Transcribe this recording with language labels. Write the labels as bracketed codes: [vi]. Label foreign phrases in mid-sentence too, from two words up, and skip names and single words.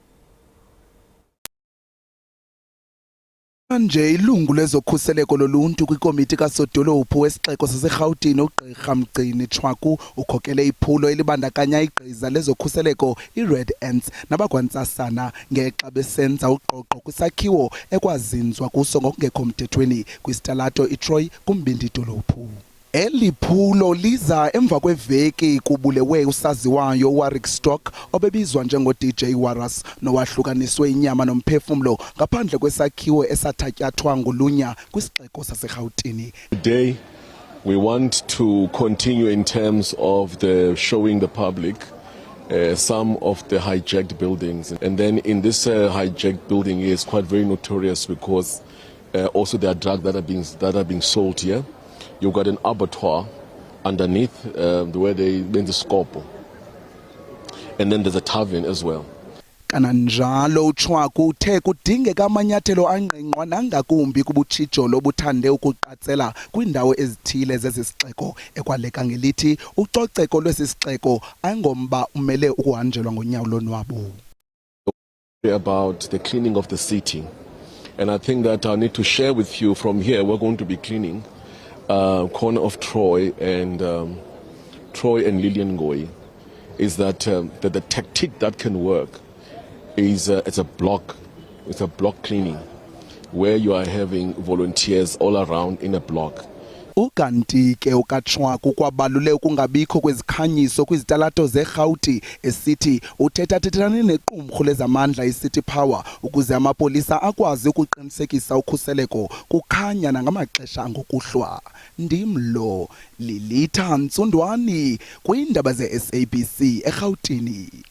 [xh] Nje ilungu lezokhuseleko loluntu kwikomiti kasodolophu wesixeko saseRhawutini uGqirha Mgcini Chwaku ukhokele iphulo elibandakanya igqiza lezokhuseleko iRed Ants nabakwantsasana ngexa besenza uqoqo kwisakhiwo ekwazinzwa kuso ngokungekho mthethweni kwisitalato iTroy kumbindi dolophu. Eli phulo liza emva kweveki kubulewe usaziwayo uWarwick Stock obebizwa njengo-DJ Waras nowahlukaniswe inyama nomphefumlo ngaphandle kwesakhiwo esathatyathwa ngulunya kwisixeko saseRhawutini. [en] Today we want to continue in terms of the showing the public some of the hijacked buildings, and then in this hijacked building is quite very notorious because also there are drugs that are being sold here. You've got an abattoir underneath where they bend the scopo, and then there's a tavern as well. [xh] Kananjalo uChwaku uthe kudingeka amanyathelo angqingqwa nangakumbi kubutshijolo obuthande ukuqatsela kwindawo ezithile zesisixeko ekwaleka ngelithi ucoceko lwesisixeko ayingomba umele ukuhanjelwa ngonyawo lonwabo. [en] About the cleaning of the city, and I think that I need to share with you from here. We're going to be cleaning corner of Troy and Lillian Ngoyi. Is that the tactic that can work is it's a block cleaning where you are having volunteers all around in a block [xh] Ukanti ke ukaChwaku kwabalule ukungabikho kwezikhanyiso kwizitalato zeRhawuti esithi uthetha-thethane nequmrhu lezamandla iCity Power ukuze amapolisa akwazi ukuqinisekisa ukhuseleko kukhanya nangamaxesha ngokuhlwa. Ndimlo Lilitha Ntsundwani kwiindaba ze-SABC eRhawutini.